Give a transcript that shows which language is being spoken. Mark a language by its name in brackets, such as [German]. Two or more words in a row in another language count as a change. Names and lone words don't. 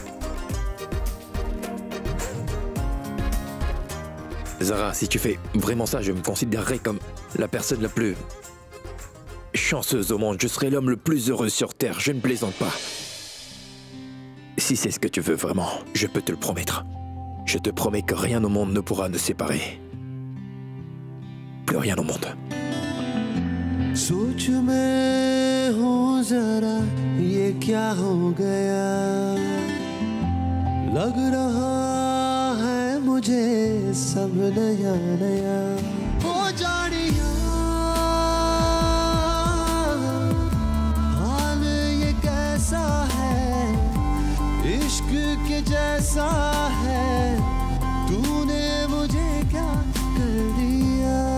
[French] Zara, si tu fais vraiment ça, je me considérerai comme la personne la plus chanceuse au monde. Je serai l'homme le plus heureux sur Terre. Je ne plaisante pas. Si c'est ce que tu veux vraiment, je peux te le promettre. Je te promets que rien au monde ne pourra nous séparer. Plus rien au monde. [Hindi] सोच में हूँ जरा ये क्या हो गया लग रहा है मुझे सब नया नया हो जानिया हाल ये कैसा है इश्क के जैसा है तूने मुझे क्या कर दिया